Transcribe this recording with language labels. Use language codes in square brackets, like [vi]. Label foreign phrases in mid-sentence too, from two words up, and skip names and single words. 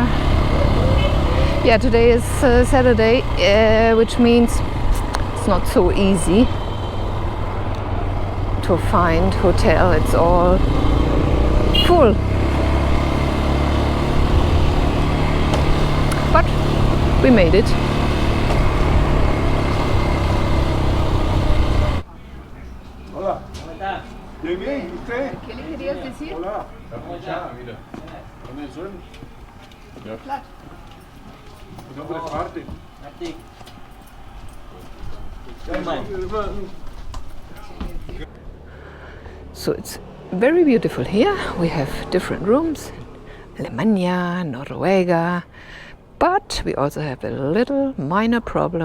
[en] Yeah, today is Saturday, which means it's not so easy to find hotel. It's all full. But we made it. [es] Hola. Bien, bien. ¿Usted? ¿Qué le querías decir? Hola. Barichara, mira. ¿Dónde el suelo? Ya. Mi nombre es Martín. [en] So it's very beautiful here. We have different rooms, Alemania, Noruega, but we also have a little minor problem.